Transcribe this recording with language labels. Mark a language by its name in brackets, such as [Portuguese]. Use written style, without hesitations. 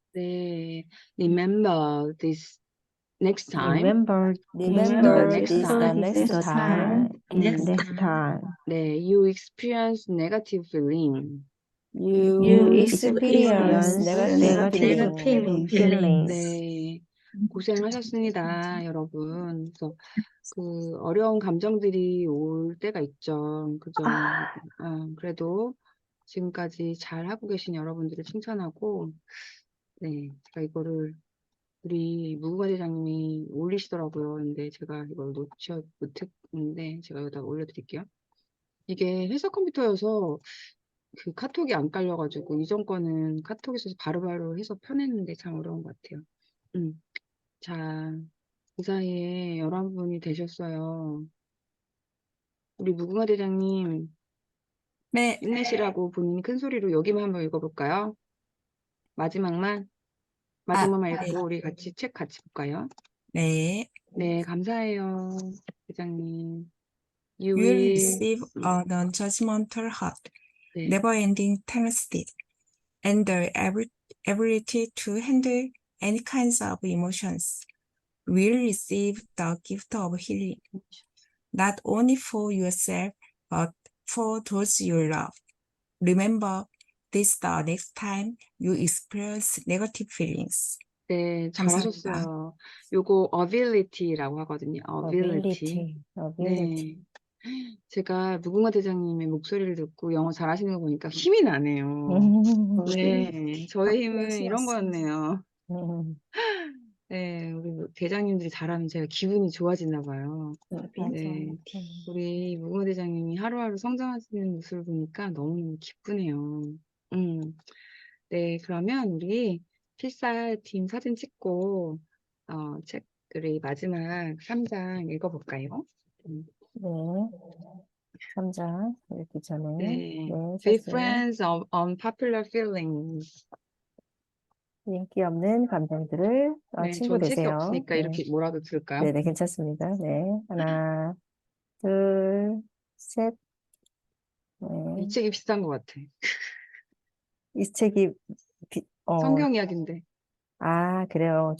[English] 네, remember this next time. Remember Remember next this the time. next time next time. 네, you experience negative feeling. you experience negative feeling. [Korean] 네, 고생하셨습니다, 여러분. 그래서 그 어려운 감정들이 올 때가 있죠. 그죠? 그래도 지금까지 잘 하고 계신 여러분들을 칭찬하고, 네, 제가 이거를 우리 무궁화 대장님이 올리시더라고요. 근데 제가 이걸 놓지 못했는데 제가 여기다 올려드릴게요. 이게 회사 컴퓨터여서 그 카톡이 안 깔려가지고 이전 거는 카톡에서 바로바로 해서 펴냈는데 참 어려운 것 같아요. 자, 그 사이에 11분이 되셨어요. 우리 무궁화 대장님 네, 힘내시라고 본인이 큰 소리로 여기만 한번 읽어볼까요? 마지막만 네. 읽고 우리 같이 책 같이 볼까요? 네. 네, 감사해요, 대장님. [English] You will receive a non-judgmental heart, [Korean] 네. [English] never-ending tenacity, and the ability to handle any kinds of emotions. Will receive the gift of healing, not only for yourself, but for those you love. Remember this the next time you experience negative feelings. [Korean] 네, 감사합니다. 잘하셨어요. 요거 ability라고 하거든요. [English] ability. 네. [Korean] 제가 무궁화 대장님의 목소리를 듣고 영어 잘하시는 거 보니까 힘이 나네요. 네, 저의 힘은 이런 거였네요. 네, 우리 대장님들이 잘하면 제가 기분이 좋아지나 봐요. 네, 우리 무궁화 대장님이 하루하루 성장하시는 모습을 보니까 너무 기쁘네요. 네, 그러면 우리 필사팀 사진 찍고 책 우리 마지막 3장 읽어볼까요? 네. 3장 읽기 전에 네, 네, [English] Difference of unpopular feelings. [Korean] 인기 없는 감정들을 네, 친구 전 책이 되세요. 없으니까 네. 이렇게 뭐라도 들을까요? 네, 괜찮습니다. 네. 하나, 둘, 셋. 네. 이 책이 비싼 것 같아. 이 책이 성경 이야기인데 그래요.